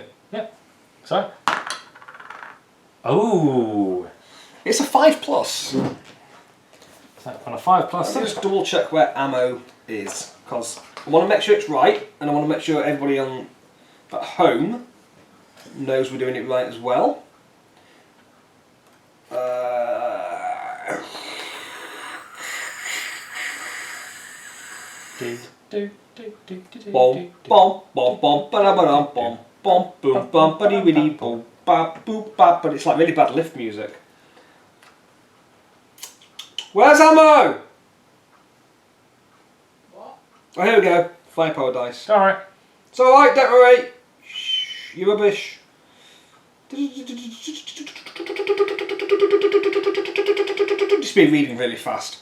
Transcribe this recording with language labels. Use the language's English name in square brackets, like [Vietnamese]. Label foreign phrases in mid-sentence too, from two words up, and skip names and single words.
[English] Yep. So. Oh. It's a 5+. So on a 5+. Let me just double check where ammo is, because I want to make sure it's right, and I want to make sure everybody at home knows we're doing it right as well. Bom bom bom bom ba-da-ba-dum bom bom boom bum ba-dee-wee-dee boom ba boop ba, but it's like really bad lift music. Where's ammo? What? Oh, here we go. Firepower dice. Alright. It's alright, don't worry. Shh, you rubbish. Just be reading really fast.